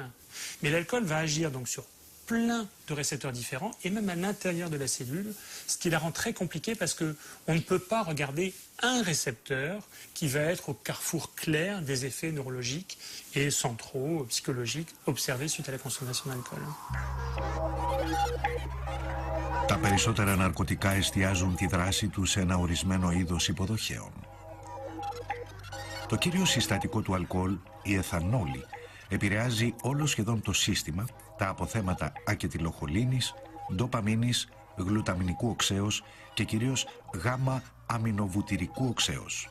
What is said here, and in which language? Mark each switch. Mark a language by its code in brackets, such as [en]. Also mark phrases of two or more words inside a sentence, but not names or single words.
[fr] Mais l'alcool va agir donc sur plein de récepteurs différents et même à l'intérieur de la cellule, ce qui la rend très compliquée parce qu'on ne peut pas regarder un récepteur qui va être au carrefour clair des effets neurologiques et centraux, psychologiques, observés suite à la consommation d'alcool. [el] Τα περισσότερα ναρκωτικά εστιάζουν τη δράση τους σε ένα ορισμένο είδος υποδοχέων. Το κύριο συστατικό του αλκοόλ, η εθανόλη, επηρεάζει όλο σχεδόν το σύστημα, τα αποθέματα ακετιλοχολίνης, ντοπαμίνης, γλουταμινικού οξέως και κυρίως γάμα αμινοβουτυρικού οξέως.